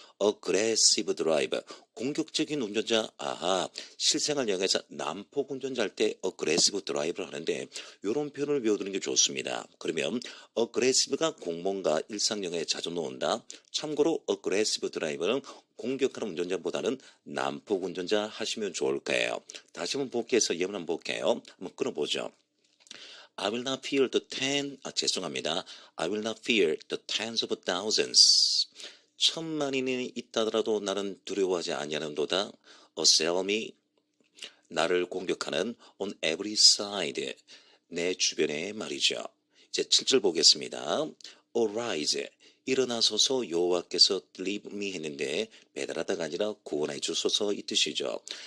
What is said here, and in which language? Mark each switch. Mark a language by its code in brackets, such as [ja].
[ko] aggressive drive 공격적인 운전자 아하 실생활 영어에서 난폭 운전자 할 때 aggressive drive를 하는데 이런 표현을 외워두는 게 좋습니다. 그러면 aggressive가 공모가 일상 영어에 자주 나온다. 참고로 aggressive drive는 공격하는 운전자보다는 난폭 운전자 하시면 좋을 거예요. 다시 한번 복귀해서 예문 한번 볼게요. 한번 끊어보죠. [en] I will not fear the [ko] 죄송합니다. [en] I will not fear the tens of thousands. [ko] 천만인이 있다더라도 나는 두려워하지 아니하는도다. [en] assail me [ko] 나를 공격하는 [en] on every side [ko] 내 주변에 말이죠. 이제 7절 보겠습니다. arise 일어나소서 여호와께서 [en] leave me [ko] 했는데 배달하다가 아니라 구원해 주소서 이 뜻이죠.